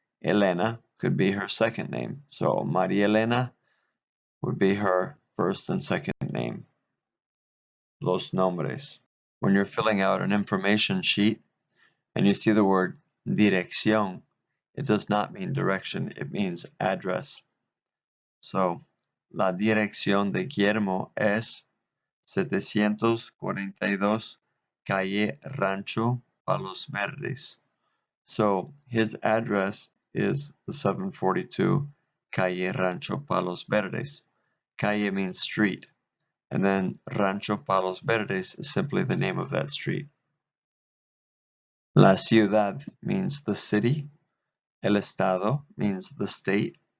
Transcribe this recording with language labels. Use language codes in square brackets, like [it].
[en] Elena could be her second name. So Maria Elena would be her first and second name. [es] Los nombres. [en] When you're filling out an information sheet and you see the word dirección, it does not mean direction, it means address. [es] So, la dirección de Guillermo es 742 Calle Rancho Palos Verdes. [en] So, his address is the 742 Calle Rancho Palos Verdes. Calle means street, and then Rancho Palos Verdes is simply the name of that street. La ciudad means the city. El estado means the state.